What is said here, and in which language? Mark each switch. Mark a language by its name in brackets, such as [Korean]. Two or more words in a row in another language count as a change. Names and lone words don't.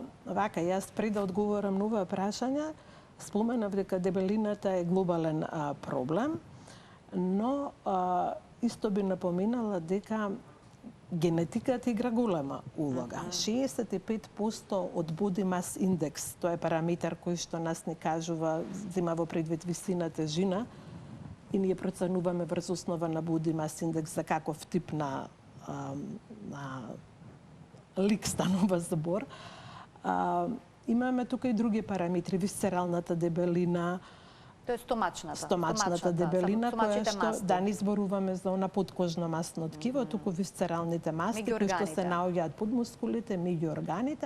[Macedonian] Вака, јас пред да одговорам на ова прашање, споменав дека дебелината е глобален проблем, но исто би напоминала дека генетиката игра голема улога. [English] 65% од body mass index, [Macedonian] тоа е параметар кој што нас ни кажува, зема во предвид висина, тежина, и ние проценуваме врз основа на [English] body mass [Macedonian] индекс за каков тип на лик станува збор. Имаме тука и други параметри, висцералната дебелина, Тоа е стомачната дебелина, која што да не зборуваме за она подкожно масно ткиво, туку висцералните масти кои што се наоѓаат под мускулите, меѓу органите.